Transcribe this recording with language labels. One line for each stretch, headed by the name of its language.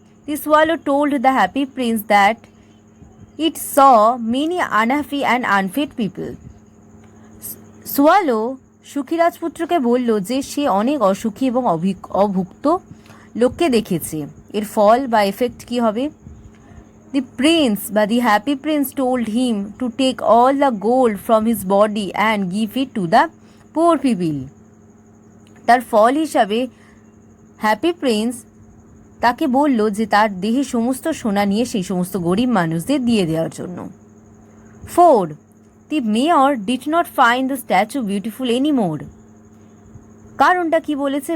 English: The swallow told the happy prince that it saw many unhappy and unfit people.
Bangla: Swallow সুখী রাজপুত্রকে বলল যে সে অনেক অসুখী এবং অভুক্ত লোককে দেখেছে। এর ফল বা এফেক্ট কি হবে?
English: The prince বা the happy prince told him to take all the gold from his body and give it to the poor people.
Bangla: তার ফল হিসাবে হ্যাপি প্রিন্স তাকে বলল যে তার দেহে সমস্ত সোনা নিয়ে সেই সমস্ত গরিব মানুষদের দিয়ে দেওয়ার জন্য।
English: 4, the mayor did not find the statue beautiful anymore.
Bangla: কারণটা কি বলেছে?